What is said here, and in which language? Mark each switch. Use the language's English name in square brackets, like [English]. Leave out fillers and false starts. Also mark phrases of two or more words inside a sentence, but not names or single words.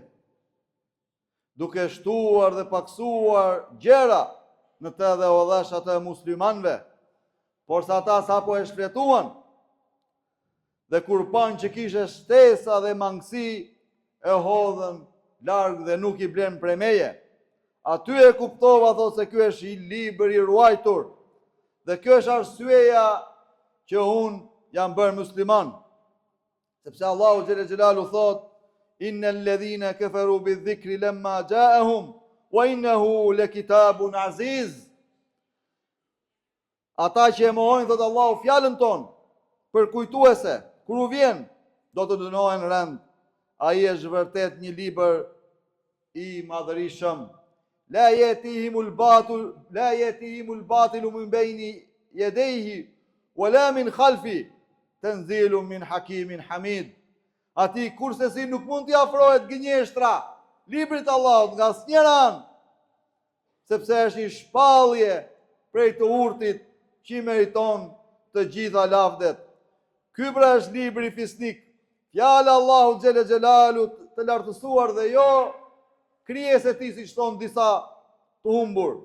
[Albanian] Duke shtuar dhe paksuar gjera në të dhe o dhash atë e muslimanve, por sa ta sapo e shfletuan, dhe kur pan që kishe shtesa dhe mangësi, e hodhen largë dhe nuk i blen prej meje. Aty e kuptova thot se ky është i libër i ruajtur, dhe kjo është arsyeja që unë jam bërë musliman. Sepse Allahu [Arabic] جل جلاله [Albanian] thot, [Arabic] إن الذين كفروا بالذكر لما جاءهم وإنه لكتاب عزيز. [Albanian] Ata që e mohojnë thot Allahu fjalën ton për kujtuese, kur u vjen do të dënohen rënd. Ai është vërtet një libër i madhërisëm. [Arabic] لا يأتيه الباطل من بين يديه ولا من خلفه تنزيل من حكيم حميد. [Albanian] Ati kurse si nuk mund t'i afrohet gënjeshtra librit të Allahut nga asnjëra anë, sepse është një shpallje prej të urtit që i meriton të gjitha lavdet. Ky pra është libri fisnik, fjala Allahu [Arabic] جل جلاله [Albanian] të lartësuar dhe jo krijesa e tij siç thon disa të humbur.